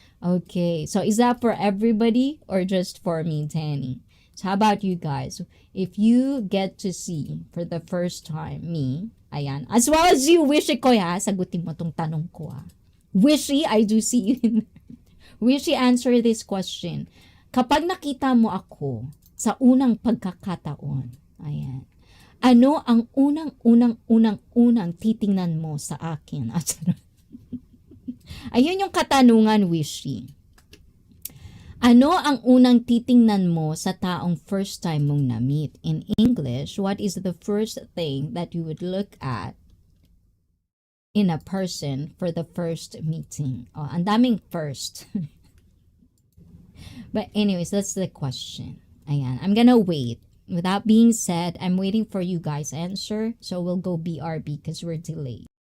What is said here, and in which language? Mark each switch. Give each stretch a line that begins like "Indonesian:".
English: Okay, so is that for everybody or just for me, Tanny? So how about you guys? If you get to see for the first time me, ayan, as well as you, Wishy ko ya,
Filipino: sagutin mo tong tanong ko Wishy,
English: I do see you in Wishy, answer this question.
Filipino: Kapag nakita mo ako sa unang pagkakataon, ayan, ano ang unang titingnan mo sa akin? Ayun yung katanungan, Wishy. Ano ang unang titingnan mo sa taong first time mong na-meet?
English: In English, what is the first thing that you would look at in a person for the first meeting?
Filipino: Oh, ang daming first.
English: But anyways, that's the question. Ayan, I'm gonna wait. With that being said, I'm waiting for you guys' answer. So we'll go BRB because we're delayed.